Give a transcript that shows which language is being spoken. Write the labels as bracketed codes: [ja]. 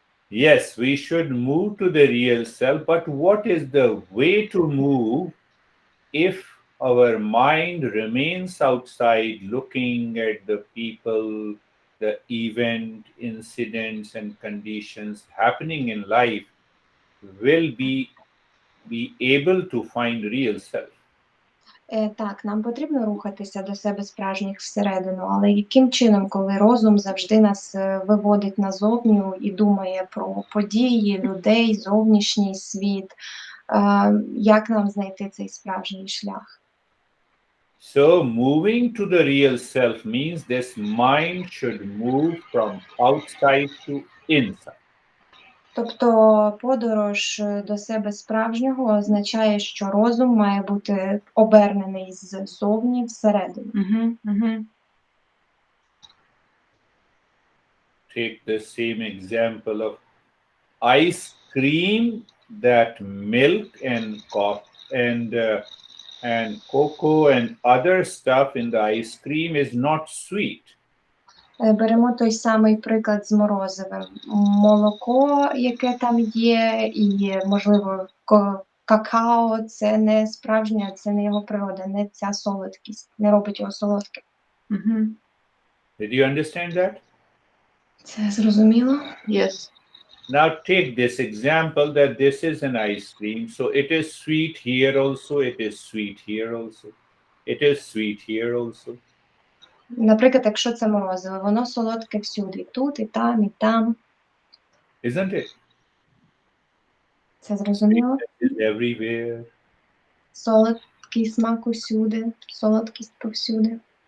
[en] Yes, we should move to the real self, but what is the way to move if our mind remains outside looking at the people, the event, incidents, and conditions happening in life? Will be able to find real self? [uk] Так, нам потрібно рухатися до себе справжніх всередину, але яким чином, коли розум завжди нас виводить назовню і думає про події, людей, зовнішній світ, як нам знайти цей справжній шлях? [en] So moving to the real self means this mind should move from outside to inside. [uk] Тобто подорож до себе справжнього означає, що розум має бути обернений ззовні всередину. [en] Take the same example of ice cream, that milk and coffee and cocoa and other stuff in the ice cream is not sweet. [uk] Беремо той самий приклад з морозивим. Молоко, яке там є, і, можливо, какао – це не справжнє, це не його природа, не ця солодкість, не робить його солодким. [en] Did you understand that? [uk] Це зрозуміло? [en] Yes. Now take this example that this is an ice cream. So it is sweet here also, it is sweet here also. It is sweet here also. [uk] Наприклад, якщо це морозиво, воно солодке всюди, і тут, і там, і там. [en] Isn't it? [uk] Це зрозуміло? [en] It is everywhere. [uk] Солодкий смак усюди, солодкість повсюди.